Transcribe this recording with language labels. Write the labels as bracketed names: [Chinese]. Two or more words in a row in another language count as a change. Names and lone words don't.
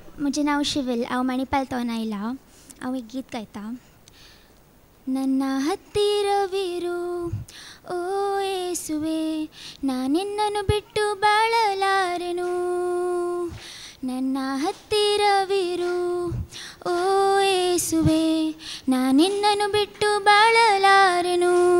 [Konkani] म्हजें नांव शिविल. हांव मणिपालतोन आयलां. हांव एक गीत गायतां. [Kannada] ನನ್ನ ಹತ್ತಿರವಿರು ಓ ಯೇಸುವೆ, ನಾನಿನ್ನನ್ನು ಬಿಟ್ಟು ಬಾಳಲಾರೆನು. ನನ್ನ ಹತ್ತಿರವಿರು ಓ ಯೇಸುವೆ, ನಾನಿನ್ನನ್ನು ಬಿಟ್ಟು ಬಾಳಲಾರೆನು.